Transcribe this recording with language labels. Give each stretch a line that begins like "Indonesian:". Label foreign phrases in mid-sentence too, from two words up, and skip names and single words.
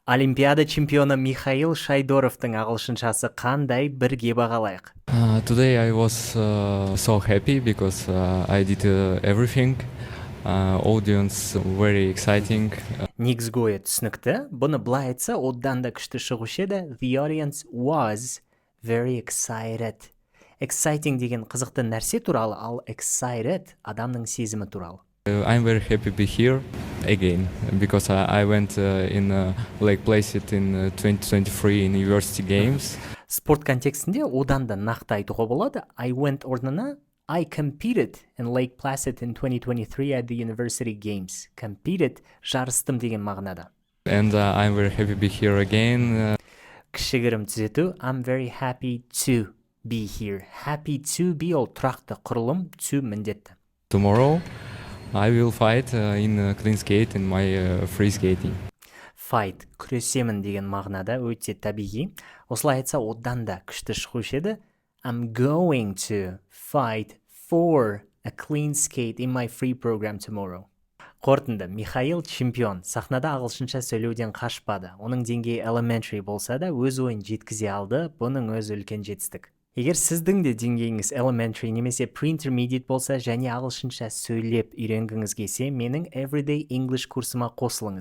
Kazakh: Олимпиада чемпионы Михаил Шайдоровтың ағылшыншасы қандай, бірге бағалайық?
English: Today I was so happy because I did everything. Audience very exciting.
Kazakh: Негізгі ойы түсінікті. Бұны былай айтса, одан да күшті шығушы еді.
English: The audience was very excited.
Kazakh: Exciting деген қызықты нәрсе туралы, ал excited адамның сезімі туралы.
English: I'm very happy to be here again because I went in Lake Placid in 2023 in University Games.
Kazakh: Спорт контекстінде одан да нақты айтуға болады.
English: I went орнына I competed in Lake Placid in 2023 at the University Games.
Kazakh: Competed жарыстым деген мағынада.
English: And I'm very happy to be here again.
Kazakh: Кішігірім түзету.
English: I'm very happy to be here. Happy to be
Kazakh: ол тұрақты құрылым, to міндетті.
English: Tomorrow I will fight in clean skate in my free skating.
Kazakh: Fight, күресемін деген мағынада өте табиғи. Осылай айтса одан да күшті шығушы еді.
English: I'm going to fight for a clean skate in my free program tomorrow.
Kazakh: Қорытынды, Михаил чемпион. Сахнада ағылшынша сөйлеуден қашпады. Оның деңгейі elementary болса да өз ойын жеткізе алды. Бұның өз үлкен жетістік. Егер сіздің де деңгейіңіз elementary немесе pre-intermediate болса және ағылшынша сөйлеп үйренгіңіз келсе, менің Everyday English курсыма қосылыңыз.